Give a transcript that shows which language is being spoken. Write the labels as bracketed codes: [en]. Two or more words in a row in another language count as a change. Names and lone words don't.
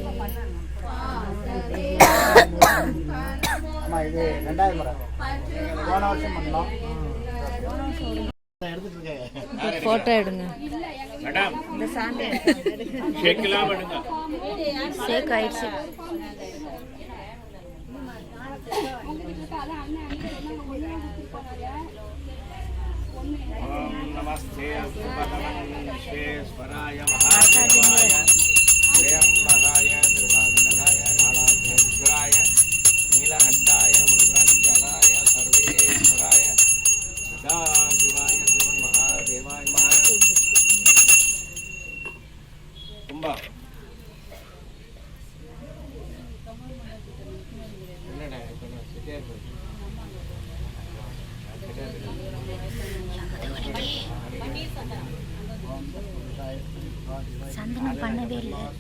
[ta] போட்டோ எடுங்க. இந்த சாண்டே ஷேக் ஆயிடுச்சு. [sa] नमस्ते विश्वेश्वराय महादेवाय त्र्यंबकाय त्रिभुवनाय कालाग्निश्वराय नीलकंठाय मृगंजलाय सर्वेश्वराय सदाशिवाय महादेवाय कुंभा [ta] சந்தனம் பண்ணவே இல்லை.